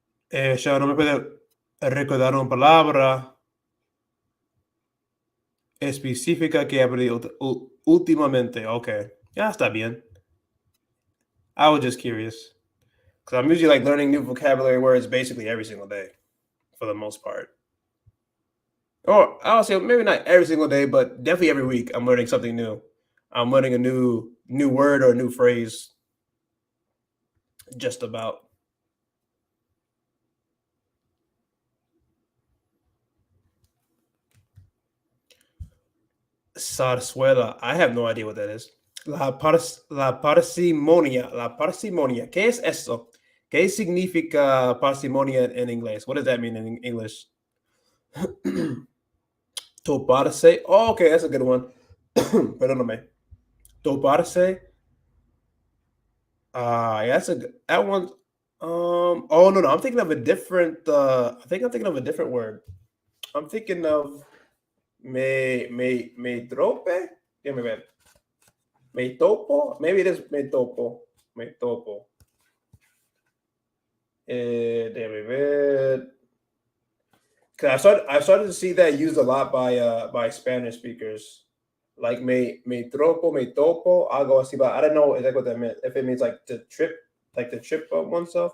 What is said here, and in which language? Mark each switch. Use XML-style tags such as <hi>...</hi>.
<es>Ya no me puede recordar una palabra específica que he aprendido últimamente. Okay, ya está bien.</es> <en>I was just curious because I'm usually like learning new vocabulary words basically every single day for the most part. Or I'll say maybe not every single day, but definitely every week I'm learning something new. I'm learning a new word or a new phrase just about. Zarzuela. I have no idea what that is.</en> <es>La parsimonia. La parsimonia. ¿Qué es eso? ¿Qué significa parsimonia en inglés?</es> <en>What does that mean in English? Toparse. Oh, okay, that's a good one.</en> <es>Perdóname.</es> <en>Toparse. Yeah, that's a good, that one. Oh no, I'm thinking of a different. I think I'm thinking of a different word. I'm thinking of me trope. Give me that. Me topo. Maybe it is me topo. Me topo.</en> <es>Déjame ver.</es> <en>Cause I started to see that used a lot by Spanish speakers. Like me tropo, me topo,</en> <es>algo así.</es> <en>But I don't know exactly what that meant. If it means like to trip, like to trip up oneself.</en>